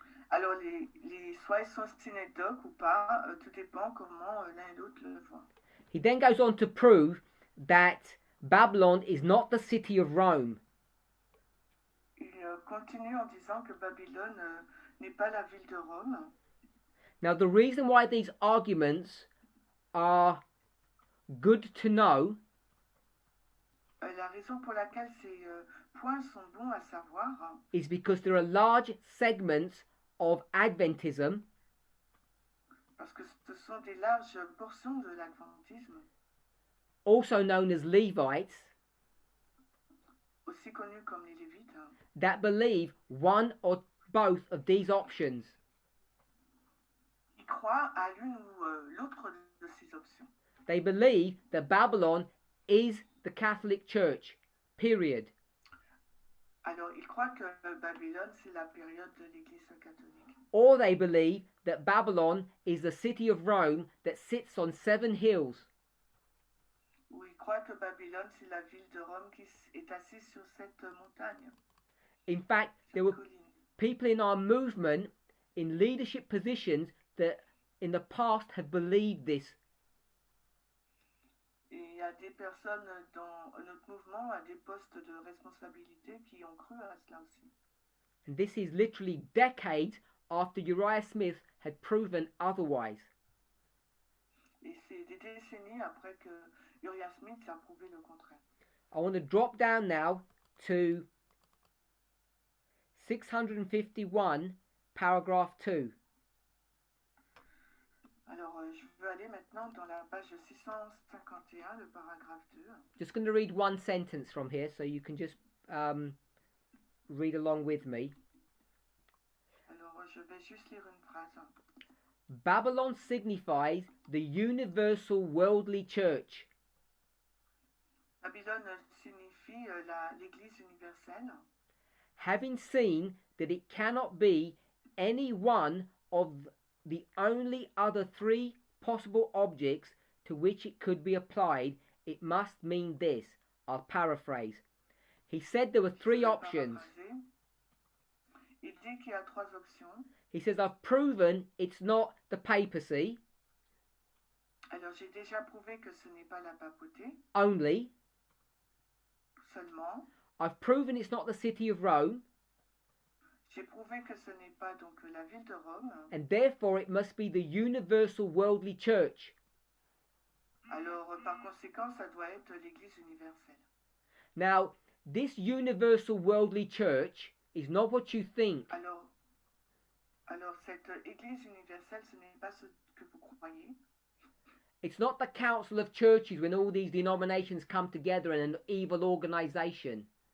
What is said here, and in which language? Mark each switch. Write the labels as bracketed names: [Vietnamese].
[French] Alors, soit ils sont synecdoques ou pas, tout dépend comment l'un et l'autre le voient. [English] He then goes on to prove that Babylon is not the city of Rome. [French] Il continue en disant que Babylone n'est pas la ville de Rome. [English] Now, the reason why these arguments are good to know [French] la raison pour laquelle ces points sont bons à savoir [English] is because there are large segments of Adventism [French] parce que ce sont des larges portions de l'adventisme, [English] also known as Levites, [French] aussi connus comme les Lévites, [English] that believe one or both of these options. [French] Ils croient à l'une ou l'autre de ces options. [English] They believe that Babylon is the Catholic Church, period. [French] Alors, ils croient que Babylone, c'est la période de l'Église catholique. [English] Or they believe that Babylon is the city of Rome that sits on 7 hills. [French] Ou ils croient que Babylone, c'est la ville de Rome qui est assise sur cette montagne. [English] In fact, there were people in our movement in leadership positions that in the past have believed this. [French] Et il y a des personnes dans notre mouvement à des postes de responsabilité qui ont cru à cela aussi. [English] And this is literally decades after Uriah Smith had proven otherwise. [French] Et c'est des décennies après que Uriah Smith a prouvé le contraire. [English] I want to drop down now to 651, paragraph 2. [French] Alors, je veux aller maintenant dans la page 651, le paragraphe 2. [English] Just going to read one sentence from here so you can just read along with me. [French] Alors, je vais juste lire une phrase. [English] Babylon signifies the universal worldly church. [French] Babylone signifie l'Église universelle. [English] Having seen that it cannot be any one of the only other three possible objects to which it could be applied, it must mean this. I'll paraphrase. He said there were three options. [French] Il dit qu'il y a trois options. [English] He says, I've proven it's not the papacy. [French] Alors, j'ai déjà prouvé que ce n'est pas la papauté. [English] Only. [French] Seulement. [English] I've proven it's not the city of Rome. [French] J'ai prouvé que ce n'est pas donc la ville de Rome. [English] And therefore it must be the universal worldly church. [French] Alors, par conséquent, ça doit être l'Église universelle. [English] Now, this universal worldly church is not what you think. [French] Alors cette Église universelle, ce n'est pas ce que vous croyez. [English] It's not the council of churches when all these denominations come together in an evil organization.